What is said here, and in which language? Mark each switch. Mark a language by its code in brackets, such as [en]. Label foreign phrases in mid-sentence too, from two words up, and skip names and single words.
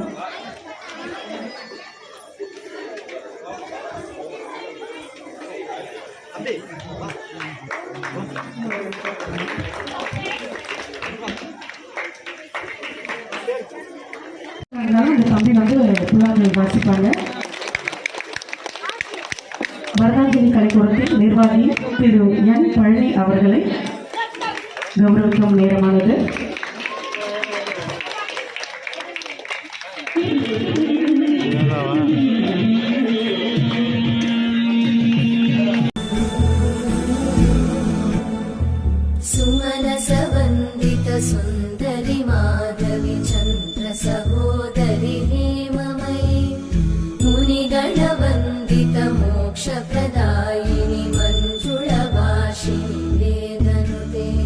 [ta] இந்த தம்பி புல்லாங்குழல் வாசிப்பாங்க. பரதாஞ்சலி கலைக்கூடத்தின் நிர்வாகி திரு என் பழனி அவர்களை கௌரவிக்கும் நேரமானது. [sa] सुमनसवन्दित सुन्दरि माधवि चन्द्र सहोदरि हेममयि मुनिगणवन्दित मोक्षप्रदायिनि मञ्जुळभाषिणि वेदनुते